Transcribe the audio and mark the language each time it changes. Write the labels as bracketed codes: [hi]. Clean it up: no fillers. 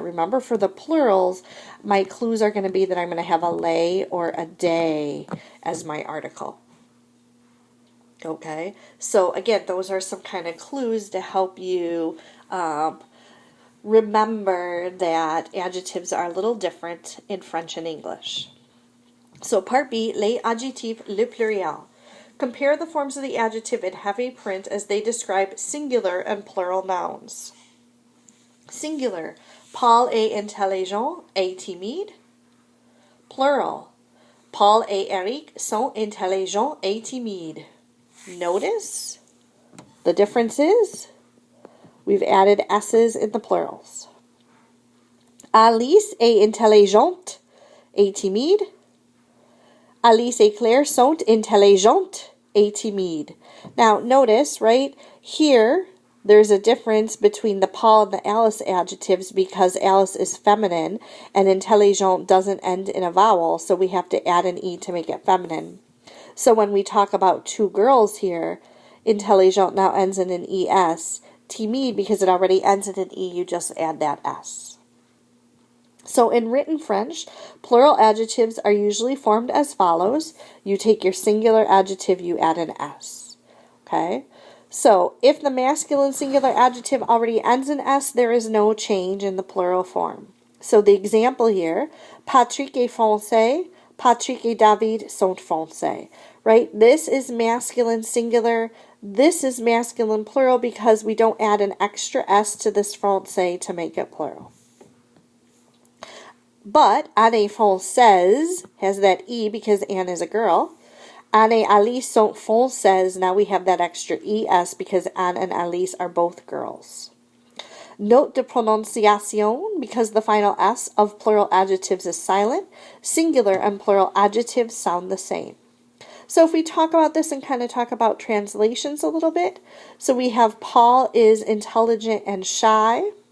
[en] Remember, for the plurals, my clues are going to be that I'm going to have a lay or a day as my article. Okay, so again, those are some kind of clues to help you remember that adjectives are a little different in French and English. So part B, [fr] les adjectifs, le pluriel. [en] Compare the forms of the adjective in heavy print as they describe singular and plural nouns. [fr] Singular, Paul est intelligent et timide. Plural, Paul et Eric sont intelligents et timides. [en] Notice the difference is we've added S's in the plurals. [fr] Alice est intelligente et timide. Alice et Claire sont intelligentes et timides. [en] Now, notice, right, here, there's a difference between the Paul and the Alice adjectives because Alice is feminine and intelligent doesn't end in a vowel, so we have to add an E to make it feminine. So when we talk about two girls here, intelligent now ends in an ES. Timide, because it already ends in an E, you just add that S. So in written French, plural adjectives are usually formed as follows. You take your singular adjective, you add an S. Okay? So if the masculine singular adjective already ends in S, there is no change in the plural form. So the example here, [fr] Patrick est français, Patrick et David sont français. [en] Right? This is masculine singular. This is masculine plural because we don't add an extra S to this français to make it plural. But Anne françaises has that E because Anne is a girl. [fr] Anne et Alice sont françaises. [en] Now we have that extra ES because Anne and Alice are both girls. [fr] Note de prononciation, [en] because the final S of plural adjectives is silent, singular and plural adjectives sound the same. So if we talk about this and kind of talk about translations a little bit, so we have Paul is intelligent and shy.